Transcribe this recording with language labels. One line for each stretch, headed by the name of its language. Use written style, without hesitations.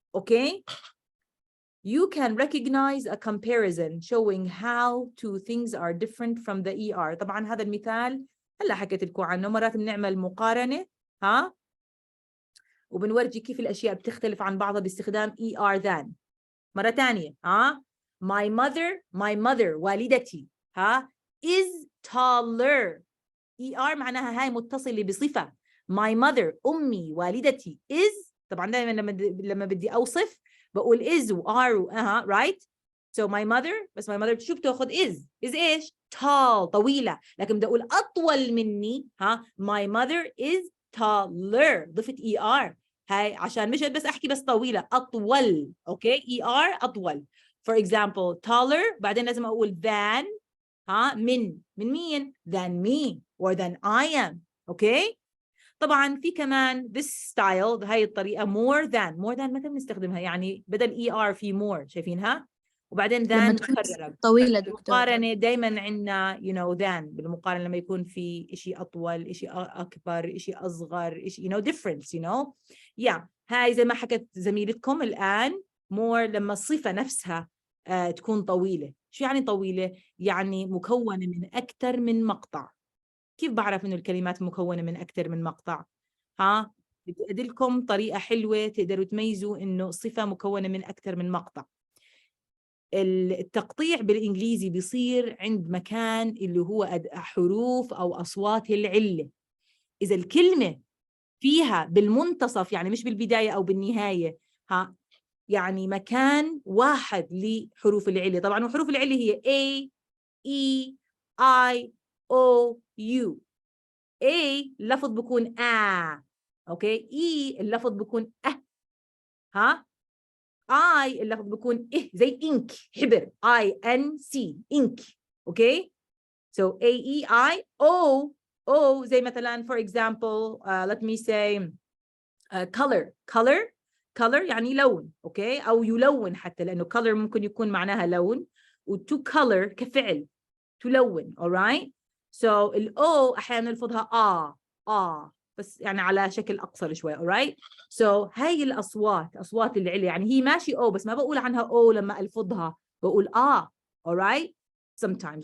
English: okay. You can recognize a comparison showing how two things are different from the ER.
Arabic: طبعا هذا المثال هلا حكيت لكم عنه. مرات بنعمل مقارنة وبنورجي كيف الأشياء بتختلف عن بعضها باستخدام ER than. مرة ثانية
English: my mother
Arabic: والدتي
English: is taller.
Arabic: ER معناها هاي متصلة بصفة.
English: my mother
Arabic: أمي والدتي is، طبعا دائما لما بدي أوصف بقول is و are و right.
English: so my mother، بس my mother
Arabic: شو بتاخذ؟
English: is إيش؟ tall،
Arabic: طويلة. لكن بدي أقول أطول مني
English: my mother is taller،
Arabic: ضفت ER هاي عشان مش بس أحكي بس طويلة، أطول.
English: okay. ER أطول. for example taller، بعدين لازم أقول than
Arabic: من مين؟
English: than me or than I am. okay.
Arabic: طبعا في كمان
English: this style،
Arabic: هاي الطريقة more than متى بنستخدمها؟ يعني بدل ER في more، شايفينها؟ وبعدين لما
English: than
Arabic: تكون مكررة. طويلة دكتور. المقارنة دايما عندنا than بالمقارنة لما يكون في إشي أطول، إشي أكبر، إشي أصغر، إشي difference. هاي زي ما حكت زميلتكم الآن more لما الصفة نفسها تكون طويلة. شو يعني طويلة؟ يعني مكونة من أكثر من مقطع. كيف بعرف إنه الكلمات مكونة من أكثر من مقطع؟ بدي أدلكم طريقة حلوة تقدروا تميزوا إنه صفة مكونة من أكثر من مقطع. التقطيع بالإنجليزي بيصير عند مكان اللي هو حروف أو أصوات العلة. إذا الكلمة فيها بالمنتصف، يعني مش بالبداية أو بالنهاية، يعني مكان واحد لحروف العلة. طبعا وحروف العلة هي A E I O U. A اللفظ بيكون اوكي. E اللفظ بيكون I اللفظ بيكون زي إنك، حبر. INC إنك. اوكي.
English: so A E I O زي مثلا for example let me say color
Arabic: يعني لون. اوكي. او يلون حتى، لانه color ممكن يكون معناها لون، و
English: to color
Arabic: كفعل تلون. alright. so الأو أحيانا نلفظها بس يعني على شكل أقصر شوي. alright. so هاي الأصوات، أصوات العلة، يعني هي ماشي بس ما بقول عنها لما ألفظها، بقول
English: alright sometimes.